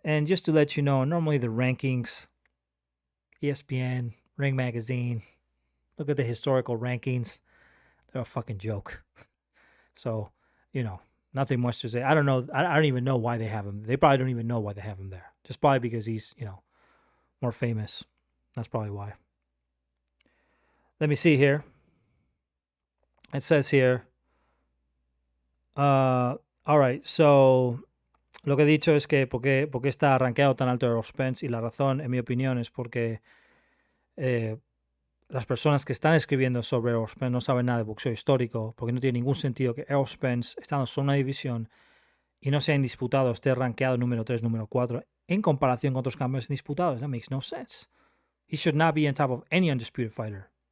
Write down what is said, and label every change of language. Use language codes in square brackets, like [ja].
[en] And just to let you know, normally the rankings, ESPN, Ring Magazine, look at the historical rankings. They're a fucking joke. So, nothing much to say. I don't know. I don't even know why they have him. They probably don't even know why they have him there. Just probably because he's, more famous. That's probably why. Let me see here. It says here, all right, so [es] lo que he dicho es que ¿por qué está rankeado tan alto Errol Spence? Y la razón, en mi opinión, es porque las personas que están escribiendo sobre Errol Spence no saben nada de boxeo histórico, porque no tiene ningún sentido que Errol Spence, estando solo en una división y no sea indisputado, esté rankeado número 3, número 4, en comparación con otros campeones indisputados. [en] That makes no sense. He should not be on top of any undisputed fighter.